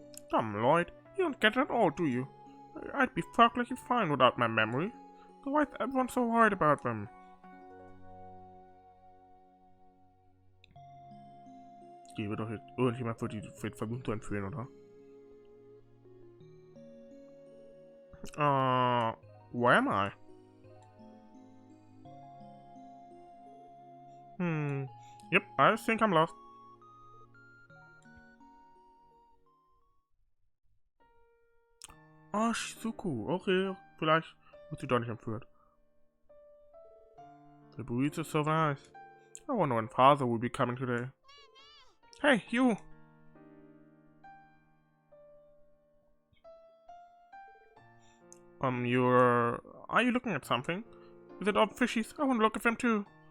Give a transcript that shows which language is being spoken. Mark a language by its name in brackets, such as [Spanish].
[English] Come, Lloyd. You don't get it at all, do you? I'd be perfectly fine without my memory. So why is everyone so worried about them? [German] Die wird doch jetzt irgendjemand für die versuchen zu entführen, oder? [English] Where am I? Yep, I think I'm lost. [German] Oh, Shizuku. Okay, vielleicht wird sie doch nicht entführt. [English] The breeze is so nice. I wonder when Father will be coming today. Hey, you! Are you looking at something? Is it all fishies? I want to look at them too.